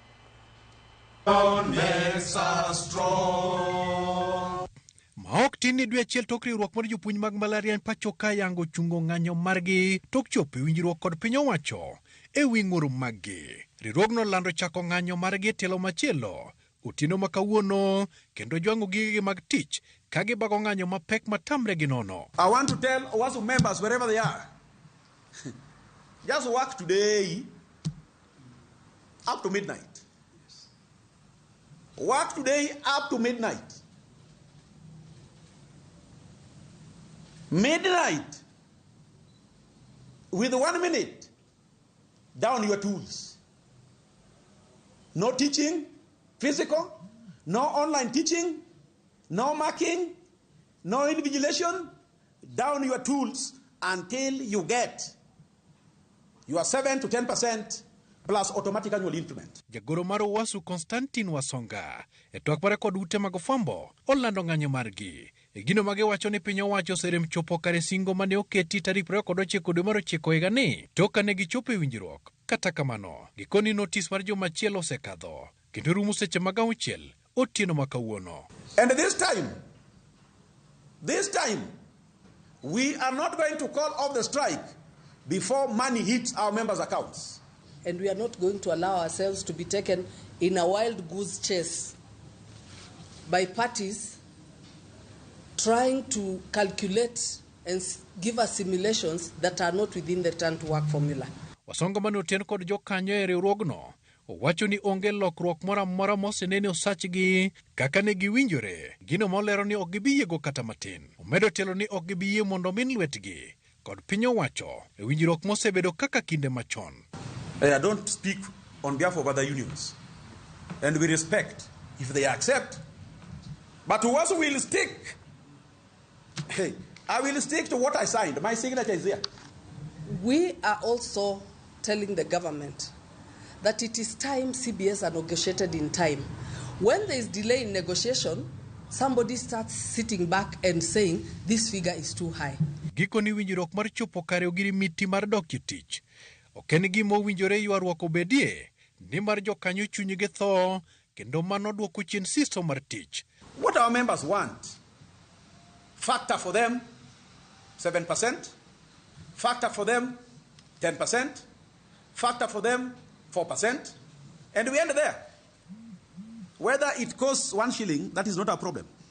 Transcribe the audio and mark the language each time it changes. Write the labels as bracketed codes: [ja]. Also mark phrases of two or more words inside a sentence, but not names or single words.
[luo] Maok tin ni dwe achiel tok riwruok mar jopuonj mag mbalariany pacho ka yango chungo ng'anyo margi tok chopo winjruok kod piny owacho e wi ng'ur maggi. Riwruogno lando chako ng'anyo margi e tielo machielo otieno ma kawuono kendo jwango gigegi mag tich ka gibago ng'anyo mapek matamre gi nono. [en] I want to tell Wasu members wherever they are, just work today up to midnight. Work today up to midnight. Midnight. With 1 minute, down your tools. No teaching, physical, no online teaching, no marking, no invigilation. Down your tools until you get your 7 to 10% plus automatic annual increment. [luo] Jagoro mar Wasu Konstantin Wasonga e twak mare kod ute mag fwambo olando ng'anyo margi. E gino magiwacho ni piny owacho oserem chopo kare singo mane oketi tarik 29 dwe mar 9 higani tok kane gichopo e winjruok. Kata kamano, gikoni notis mar juma achiel osekadho kendo rumo seche mag 6 otieno ma kawuono. [en] And this time, we are not going to call off the strike before money hits our members' accounts. And we are not going to allow ourselves to be taken in a wild goose chase by parties trying to calculate and give us simulations that are not within the return to work formula. [luo] Wasonga mane oten kod jokanyo e riwruogno owacho ni onge lokruok moro amora mosenene osachgi kaka ne giwinjore. Gino molero ni ok gibiyiego kata matin. Omedo telo ni ok gibiyie mondo min lwetgi kod piny owacho e winjruok mosebedo kaka kinde machon. [en] I don't speak on behalf of other unions, and we respect if they accept. But Wasu will stick. Hey, I will stick to what I signed. My signature is there. We are also telling the government that it is time CBS are negotiated in time. When there is delay in negotiation, somebody starts sitting back and saying this figure is too high. [luo] Gikoni winjruok mar chopo kare ogirimiti mar dok tich. Ok en gima owinjore ywaruok obedie ni mar jokanyo chunygi tho kendo mano duoko chien siso mar tich. [en] What our members want, factor for them 7%, factor for them 10%, factor for them 4%, and we end there. Whether it costs 1 shilling, that is not our problem.